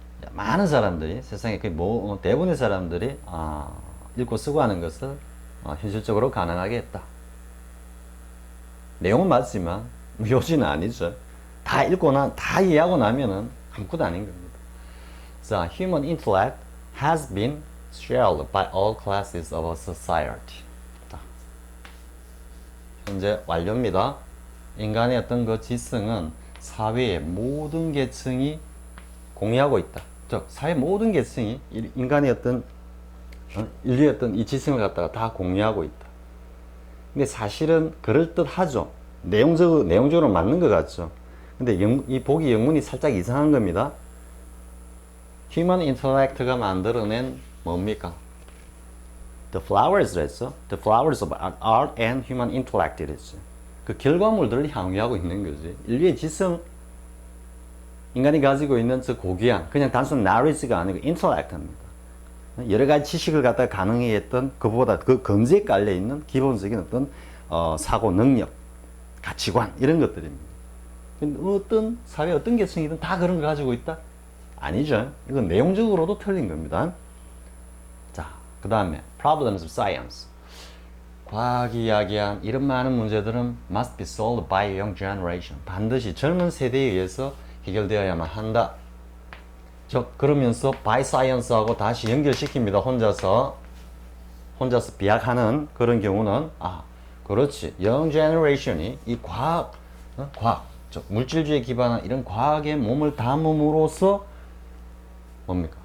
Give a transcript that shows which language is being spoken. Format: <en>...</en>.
<ko>많은 사람들이 세상에 대부분의 사람들이 읽고 쓰고 하는 것을 현실적으로 가능하게 했다. 내용은 맞지만 요지는 아니죠. 다 이해하고 나면은 아무것도 아닌 겁니다.</ko> <en>자, human intellect has been shared by all classes of society.</en> <ko>자, 현재 완료입니다. 인간의 어떤 그 지성은 사회의 모든 계층이 공유하고 있다. 즉, 사회 모든 계층이 인간의 인류의 어떤 이 지성을 갖다가 다 공유하고 있다. 근데 사실은 그럴듯하죠. 내용적으로 맞는 것 같죠. 근데 이 보기 영문이 살짝 이상한 겁니다. Human intellect가 만들어낸 뭡니까?</ko> <en>The flowers 했죠. The flowers of art and human intellect 이랬죠.</en> <ko>그 결과물들을 향유하고 있는 거지. 인류의 지성, 인간이 가지고 있는 저 고귀한 그냥 단순 knowledge가 아니고 intellect입니다. 여러 가지 지식을 갖다 가능히 했던 그보다 그 건지에 깔려 있는 기본적인 어떤 사고 능력, 가치관 이런 것들입니다. 어떤 사회 어떤 계층이든 다 그런 걸 가지고 있다? 아니죠. 이건 내용적으로도 틀린 겁니다. 자, 그 다음에</ko> <en>problems of science.</en> <ko>과학이 이야기한 이런 많은 문제들은</ko> <en>must be solved by young generation.</en> <ko>반드시 젊은 세대에 의해서 해결되어야만 한다. 그러면서</ko> <en>by science</en> <ko>하고 다시 연결시킵니다. 혼자서 비약하는 그런 경우는 그렇지. young generation이 이 과학, 즉 물질주의에 기반한 이런 과학에 몸을 담음으로써 뭡니까?</ko>